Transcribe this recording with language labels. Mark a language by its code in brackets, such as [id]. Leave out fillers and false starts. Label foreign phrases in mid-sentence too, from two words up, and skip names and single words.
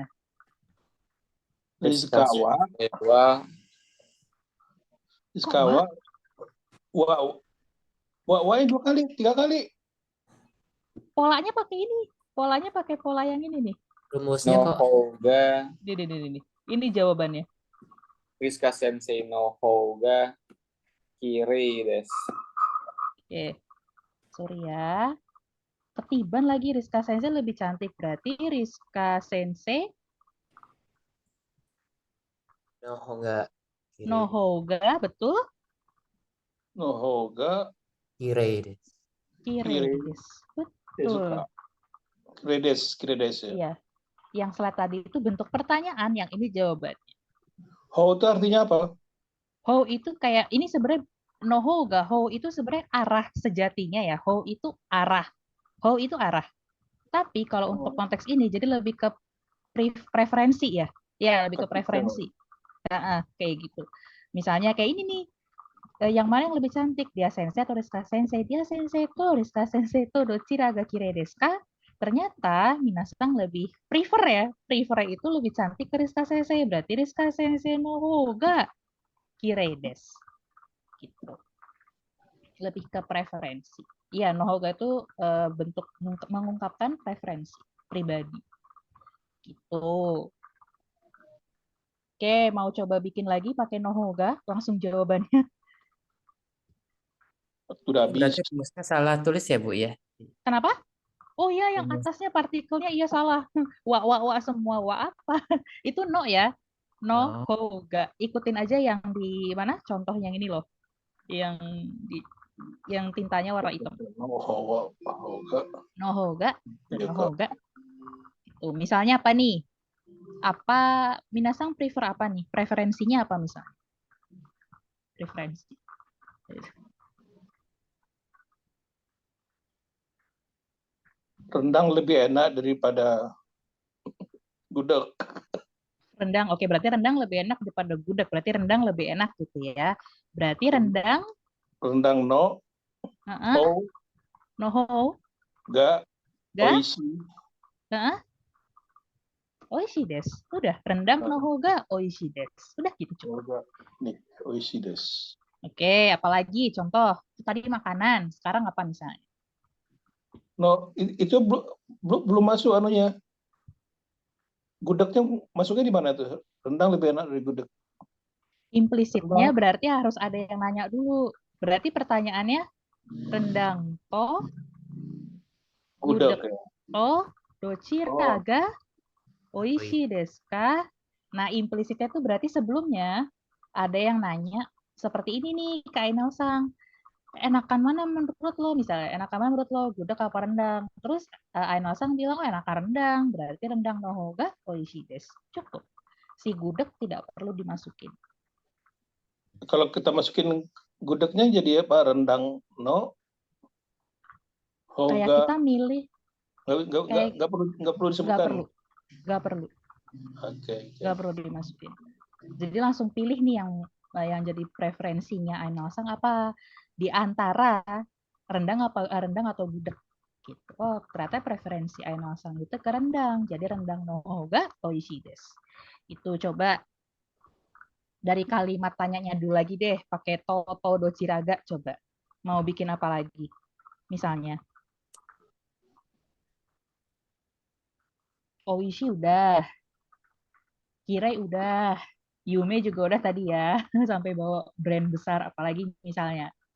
[id] Rizka wa ini 2 kali, 3 kali. Polanya pakai ini. Polanya pakai pola yang ini nih. Rumusnya No kok hoga. Ini jawabannya. [ja] リズカ先生の方がきれいです. [id] Oke. Sorry ya. Ketiban lagi, Rizka sensei lebih cantik. Berarti Rizka sensei [ja] の方がの方が, betul? の方がきれいです. きれいです. [id] Betul. Kiredes ya. Iya. Yang slide tadi itu bentuk pertanyaan, yang ini jawaban. Ho itu artinya apa? Ho itu kayak, ini sebenarnya [ja] の方が. [id] Ho itu sebenarnya arah sejatinya ya. Ho itu arah. Ho itu arah. Tapi kalau untuk konteks ini, jadi lebih ke preferensi ya. Ya, lebih ke preferensi. Kayak gitu. Misalnya kayak ini nih. Yang mana yang lebih cantik? Dia sensei atau Rizka sensei? [ja] ディア先生と、リズカ先生と, どちらがきれいですか? [id] Ternyata minasang lebih prefer ya. Prefer itu lebih cantik ke Rizka sensei. [ja] Berarti リズカ先生の方がきれいです. [id] Gitu. Lebih ke preferensi. Iya, [ja] の方が [id] itu bentuk mengungkapkan preferensi pribadi. Gitu. Oke, mau coba bikin lagi pakai [ja] の方が? [id] Langsung jawabannya. Udah habis. Berarti rumusnya salah tulis ya, Bu ya? Kenapa? Oh iya, yang Rumus. atasnya partikelnya iya salah. Wa semua wa apa? Itu no ya. [ja] の方が. [id] Ikutin aja yang di mana? Contoh yang ini loh. Yang tintanya warna hitam. [ja] の方が. の方が。の方が. [id] Itu misalnya apa nih? Apa minasang prefer apa nih? Preferensinya apa misalnya? Preferensi. Rendang lebih enak daripada gudeg. Rendang, oke, berarti rendang lebih enak daripada gudeg. Berarti rendang lebih enak gitu ya. Berarti rendang [ja] の。方. の方. Ga. Ga. Oishi. 美味しいです. Udah, ルンダンの方が美味しいです. [id] Udah gitu cukup. Nih, [ja] 美味しいです. [id] Oke, apalagi contoh. Itu tadi makanan, sekarang apa misalnya? No, itu belum masuk anunya. Gudegnya masuknya di mana tuh? Rendang lebih enak dari gudeg. Implisitnya Rendang, berarti harus ada yang nanya dulu. Berarti pertanyaannya rendang to, gudeg gudeg ya. to, dochira Oh, [ja] が美味しいですか? [id] Nah, implisitnya tuh berarti sebelumnya ada yang nanya seperti ini nih, Kak Ainal-sang. Enakan mana menurut lo? Misalnya, enakan mana menurut lo? Gudeg apa rendang? Terus Ainal-sang bilang, oh enakan rendang. [ja] Berarti ルンダンの方が美味しいです. [id] Cukup. Si gudeg tidak perlu dimasukin. kalau kita masukin gudegnya jadi apa? Rendang no, Kayak hoga, kita milih, kayak nggak perlu nggak disebutkan. perlu. Nggak perlu. Oke. Nggak perlu dimasukin. Jadi langsung pilih nih yang jadi preferensinya Ainal-sang apa di antara rendang atau gudeg gitu. Oh, ternyata preferensi Ainal-sang itu ke rendang. [ja] Jadi ルンダンの方が美味しいです. [id] Itu coba dari kalimat tanyanya dulu lagi deh, pakai to dochiraga coba. Mau bikin apa lagi? Misalnya, oishi udah, kirai udah, yume juga udah tadi ya, sampai bawa brand besar apalagi misalnya.